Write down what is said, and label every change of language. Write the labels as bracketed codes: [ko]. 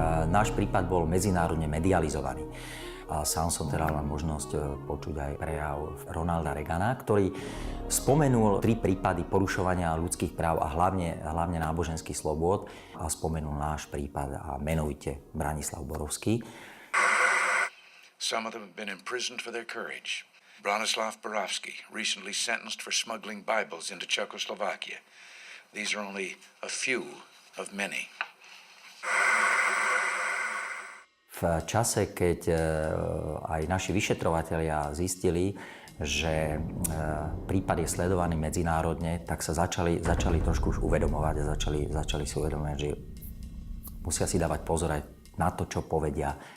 [sk] Náš prípad bol medzinárodne medializovaný. A sám som teda mal možnosť počuť aj prejav Ronalda Reagana, ktorý spomenul 3 prípady porušovania ľudských práv a hlavne náboženských slobôd a spomenul náš prípad a menovite Branislav Borovský. [en] Some of them have been imprisoned for their courage. Branislav Borovský, recently sentenced for smuggling Bibles into Czechoslovakia. These are only a few of many. [sk] V čase, keď aj naši vyšetrovatelia zistili, že prípad je sledovaný medzinárodne, tak sa začali trošku už uvedomovať a začali si uvedomovať, že musia si dávať pozor aj na to, čo povedia.